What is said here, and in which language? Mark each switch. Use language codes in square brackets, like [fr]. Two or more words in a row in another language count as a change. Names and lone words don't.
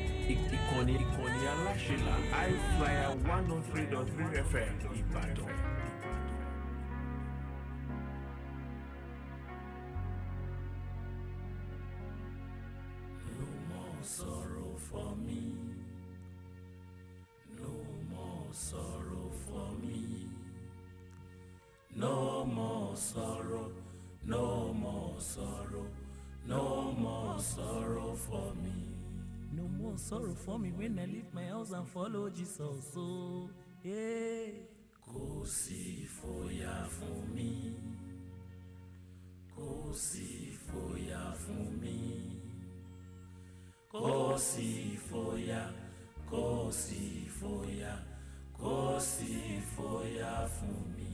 [yo] ìkànnì aláṣẹlá I-FLIER 103.3 FM Ìbàdàn. [en] No more sorrow for me. No more sorrow for me. No more sorrow. No more sorrow. No more sorrow for me. No more sorrow for me when I leave my house and follow Jesus. So, yeah. [yo] Kò sí fòyà fún mi. Kò sí fòyà fún mi. Kò sí fòyà. Kò sí fòyà. Kò sí fòyà fún mi.